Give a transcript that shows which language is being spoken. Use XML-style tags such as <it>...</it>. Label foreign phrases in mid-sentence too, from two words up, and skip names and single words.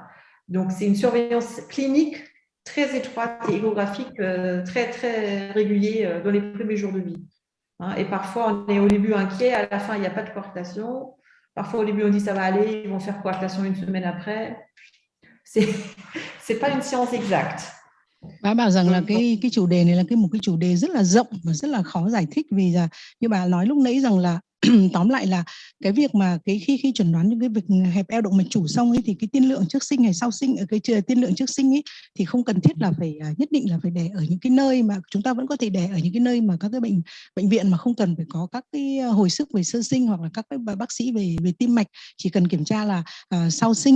<fr>Donc, c'est une surveillance clinique très étroite et échographique, très, très régulier dans les premiers jours de vie. Et parfois, on est au début inquiet, à la fin, il n'y a pas de coarctation. Parfois, au début, on dit ça va aller, ils vont faire coarctation 1 semaine après. C'est pas une science exacte.</fr> <vi>Bà bảo rằng là cái chủ đề này là một cái chủ đề rất là rộng và rất là khó giải thích, vì là như bà nói lúc nãy rằng là tóm lại là cái việc mà khi chẩn đoán những cái việc hẹp eo động mạch chủ xong ấy, thì cái tiên lượng trước sinh hay sau sinh, ở cái tiên lượng trước sinh ấy thì không cần thiết là phải nhất định là phải đẻ ở những cái nơi mà chúng ta vẫn có thể đẻ ở những cái nơi mà các cái bệnh viện mà không cần phải có các cái hồi sức về sơ sinh, hoặc là các cái bác sĩ về tim mạch, chỉ cần kiểm tra là sau sinh.</vi>